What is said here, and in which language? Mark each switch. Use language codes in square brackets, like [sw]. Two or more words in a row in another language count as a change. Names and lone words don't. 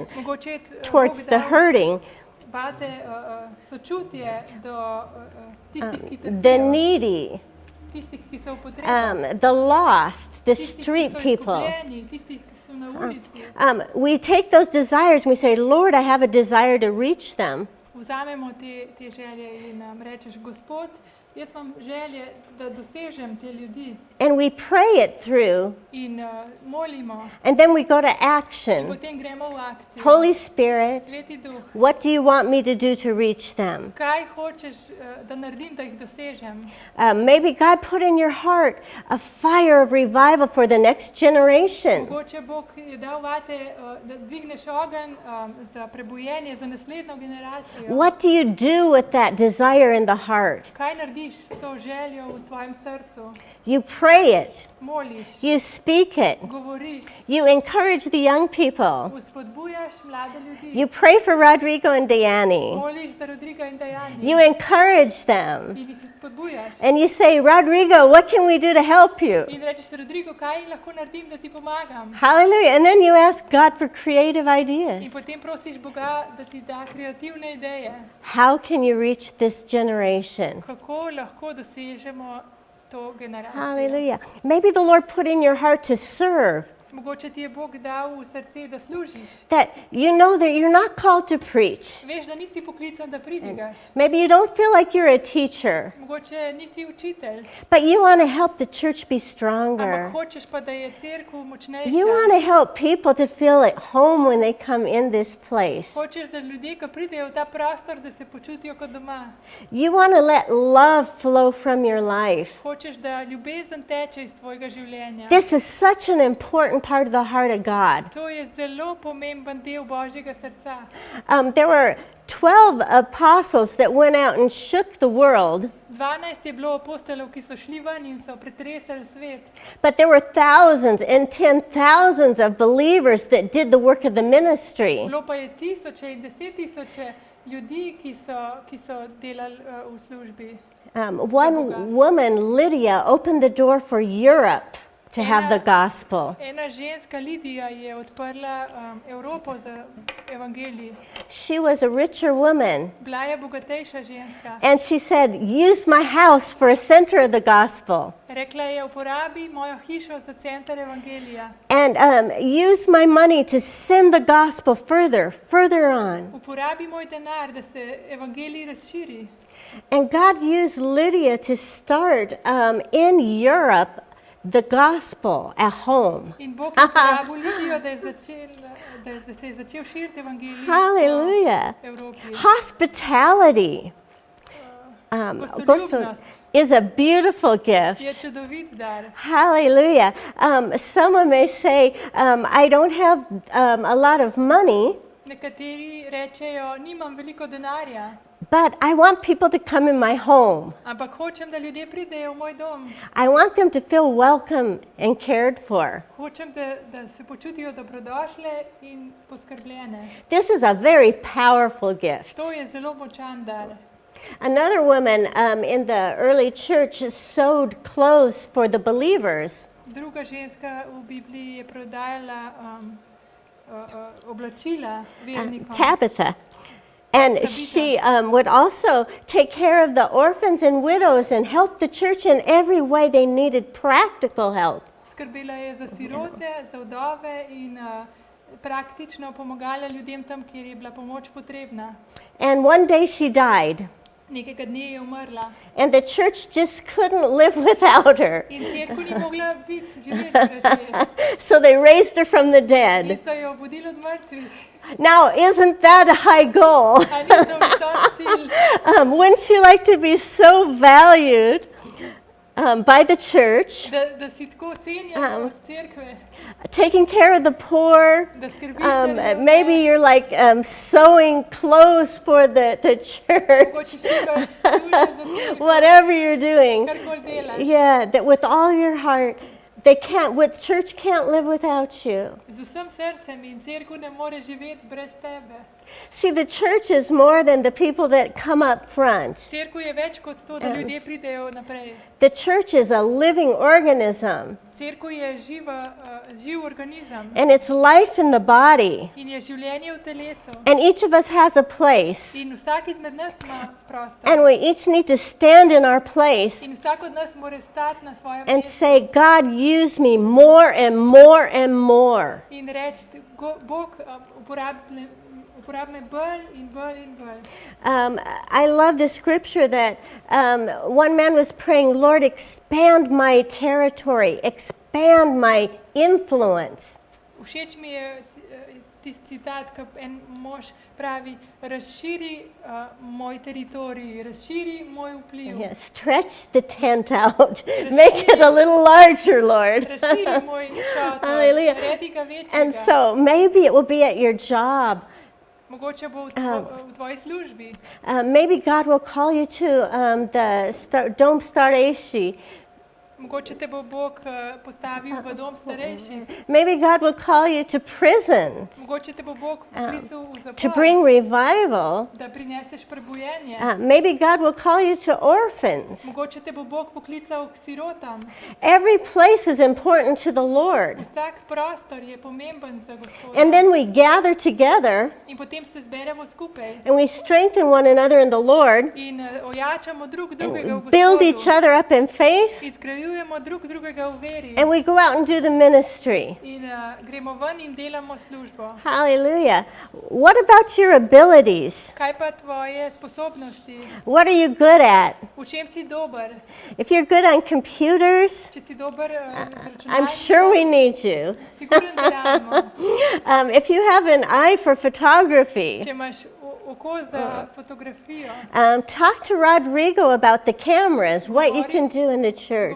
[sl] Mogoče je [en] towards [sl] Bog [en] the [sl] dal [en] hurting, [sl] vate sočutje do tistih, ki [en] the [sl] trpijo, [en] needy, [sl] tistih, ki so v potrebi, [en] the lost, the [sl] tistih, [en] street [sl] ki so [en] people. [sl] izgubljeni, tistih, ki so na ulici. [en] We take those desires and we say, Lord, I have a desire to reach them. [sl] Vzamemo te želje in rečeš, Gospod, jaz imam želje, da dosežem te ljudi [en] And we pray it through, [sl] in molimo. [en] and then we go to action. [sl] Potem gremo v akcijo. [en] Holy Spirit, [sl] Sveti Duh, [en] what do you want me to do to reach them? [sl] kaj hočeš, da naredim, da jih dosežem? [en] Maybe God put in your heart a fire of revival for the next generation. [sl] Mogoče Bog je dal vate, da dvigneš ogenj za prebujenje, za naslednjo generacijo. [en] What do you do with that desire in the heart? [sl] Kaj narediš s to željo v tvojem srcu? [en] You pray it, [sl] Moliš, [en] you speak it, [sl] govoriš, [en] you encourage the young people, [sl] vzpodbujaš mlade ljudi. [en] you pray for Rodrigo and Diane, [sl] Moliš za Rodriga in Dajani [en] you encourage them, [sl] in jih vzpodbujaš. [en] and you say, Rodrigo, what can we do to help you? [sl] In rečeš, Rodrigo, kaj lahko naredim, da ti pomagam? [en] Hallelujah. And then you ask God for creative [sl] In [en] ideas. [sl] potem prosiš Boga, da ti da kreativne ideje, [en] How can you reach this generation? [sl] kako lahko dosežemo to generacijo. [en] Hallelujah. Maybe the Lord put in your heart to serve. [sl] Mogoče ti je Bog dal v srce, da služiš. [en] That you know that you're not called to preach. [sl] Veš, da nisi poklican, da pridigaš. [en] Maybe you don't feel like you're a teacher, [sl] Mogoče nisi učitelj, [en] but you want to help the church be [sl] ampak [en] stronger. [sl] hočeš pa, da je cerkev močnejša. [en] You want to help people to feel at home when they come in this place. [sl] Hočeš, da ljudje, ko pridejo v ta prostor, da se počutijo kot doma. [en] You want to let love flow from your life. [sl] Hočeš, da ljubezen teče iz tvojega življenja. [en] This is such an important part of the heart of God. [sl] To je zelo pomemben del Božjega srca. [en] There were 12 apostles that went out and shook the world, [sl] 12 je bilo apostolov, ki so šli ven in so pretresali svet. [en] but there were thousands and 10,000s of believers that did the work of the ministry. [sl] Bilo pa je tisoče in 10.000 ljudi, ki so delali v službi. [en] One woman, Lydia, opened the door for Europe to have the gospel. [sl] Ena ženska, Lidija, je odprla Evropo za evangelij. [en] She was a richer woman, [sl] Bila je bogatejša ženska. [en] and she said, use my house for a center of the gospel, [sl] Rekla je, uporabi mojo hišo za center evangelija. [en] and use my money to send the gospel further on. [sl] Uporabi moj denar, da se evangelij razširi. [en] And God used Lydia to start in Europe the gospel at home. [sl] In Bog je uporabil Lidijo, da se je začel širiti evangelij [en] Hallelujah. [sl] po Evropi. [en] Hospitality [sl] Gostoljubnost [en] is a beautiful gift. [sl] je čudovit dar. [en] Hallelujah. Someone may say, I don't have a lot of money, [sl] Nekateri rečejo, nimam veliko denarja, [en] but I want people to come in my home. [sl] ampak hočem, da ljudje pridejo v moj dom. [en] I want them to feel welcome and cared for. [sl] Hočem, da se počutijo dobrodošle in poskrbljene. [en] This is a very powerful gift. [sl] To je zelo močan dar. [en] Another woman in the early church sewed clothes for the believers. [sl] Druga ženska v Bibliji je prodajala oblačila vernikom. [en] Tabitha. And she would also take care of the orphans and widows and help the church in every way they needed practical help. [sl] Skrbela je za sirote, za vdove in praktično pomagala ljudem tam, kjer je bila pomoč potrebna. [en] And one day she died, [sl] Nekega dne je umrla [en] and the church just couldn't live without her. [sl] in cerkev ni mogla živeti brez nje. [en] So they raised her from the [sl] In [en] dead. [sl] so jo budili od mrtvih. [en] Now, isn't that a high goal? [sl] A ni to visok cilj? [en] Wouldn't you like to be so valued by the church, [sl] Da si tako cenjen od cerkve, [en] taking care of the poor? [sl] da skrbiš za revne. [en] Maybe you're like sewing clothes for the church, [sl] Mogoče šivaš tule za cerkev, [en] whatever you're doing. [sl] karkoli delaš. [en] Yeah, that with all your heart, church can't live without you. [sl] Z vsem srcem in cerkev ne more živeti brez tebe. [en] See, the church is more than the people that come up front. [sl] Cerkev je več kot to, da ljudje pridejo naprej. [en] The church is a living organism, [sl] Cerkev je živ organizem [en] and it's life in the body. [sl] in je življenje v telesu. [en] And each of us has a place, [sl] In vsak izmed nas ima prostor. [en] and we each need to stand in our place [sl] In vsak od nas mora stati na svojem [en] and [sl] mestu [en] say, God, use me more and more and more. [sl] in reči, Bog, uporabi me bolj in bolj in bolj. [en] I love the scripture that one man was praying, Lord, expand my territory, expand my influence. [sl] Všeč mi je tisti citat, ko en mož pravi, razširi moj teritorij, razširi moj vpliv. [en] Yeah, stretch the tent out, make it a little larger, Lord. [sl] Razširi moj šator, [en] Hallelujah. [sl] naredi ga [en] And [sl] večjega. [en] so maybe it will be at your job. [sl] Mogoče bo v tvoji službi. [en] Maybe God will call you to [sl] Dom Starejši. Mogoče te bo Bog postavil v dom starejših. [en] Maybe God will call you to prisons [sl] Mogoče te bo Bog poklical v [en] to [sl] zapor, [en] bring revival. [sl] da prineseš prebujenje. [en] Maybe God will call you to orphans. [sl] Mogoče te bo Bog poklical k sirotam. [en] Every place is important to the Lord. [sl] Vsak prostor je pomemben za Gospoda. [en] And then we gather together [sl] In potem se zberemo skupaj [en] and we strengthen one another in the Lord, [sl] in ojačamo drug drugega v [en] build each [sl] Gospodu. [en] other up in faith, [sl] Izgrajujemo drug drugega v veri. [en] and we go out and do the ministry. [sl] In gremo ven in delamo službo. [en] Hallelujah. What about your abilities? [sl] Kaj pa tvoje sposobnosti? [en] What are you good at? [sl] V čem si dober? [en] If you're good on computers, [sl] Če si dober z [en] I'm sure we [sl] računalnikom, [en] need you. [sl] sigurno da rabimo. [en] If you have an eye for photography, [sl] Če imaš oko za fotografijo, [en] talk to Rodrigo about the cameras, what you can do in the church.